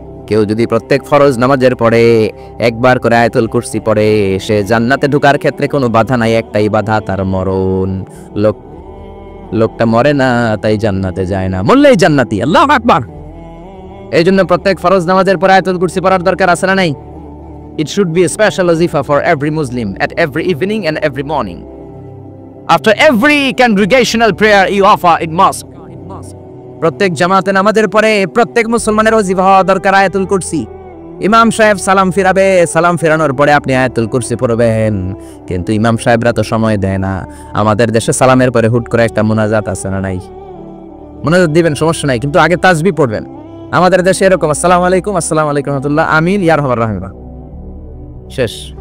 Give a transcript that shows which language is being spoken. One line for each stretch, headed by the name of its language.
Bangla: কেউ যদি প্রত্যেক ফরজ নামাজের পরে একবার করে আয়াতুল কুরসি পড়ে, সে জান্নাতে ঢোকার ক্ষেত্রে কোনো বাধা নাই, একটাই বাধা, তার মরণ। লোকটা মরে না, তাই জান্নাতে যায় না, মরলেই জান্নাতি। আল্লাহু আকবার। এই জন্য প্রত্যেক ফরজ নামাজের পরে আয়াতুল কুরসি পড়ার দরকার আছে না নাই?
English: It should be a special wazifa for every Muslim at every evening and every morning. After every congregational prayer you offer in mosque.
Bangla: প্রত্যেক জামাতে নামাজের পরে প্রত্যেক মুসলমানের ওয়াজিফা হওয়া দরকার আয়াতুল কুরসি। ইমাম সাহেব সালাম ফিরাবে, সালাম ফিরানোর পরে আপনি আয়াতুল কুরসি পড়বেন। কিন্তু ইমাম সাহেবরা তো সময় দেয় না। আমাদের দেশে সালামের পরে হুট করে একটা মুনাজাত আছে না নাই? মুনাজাত দিবেন, সমস্যা নাই, কিন্তু আগে তাসবিহ পড়বেন। আমাদের দেশে এরকম আসসালামু আলাইকুম, আসসালামু আলাইকুম রাহমাতুল্লাহ, আমিন, ইয়া রাহমান রাহিম, শেষ।